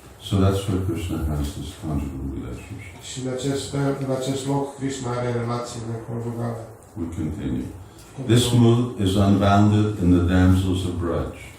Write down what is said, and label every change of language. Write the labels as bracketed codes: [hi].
[en] So that's where Krishna has this conjugal relationship. [ro] Și în acest loc Krishna are relațiile conjugale. [en] We continue. This mood is unbounded in the damsels of Braj.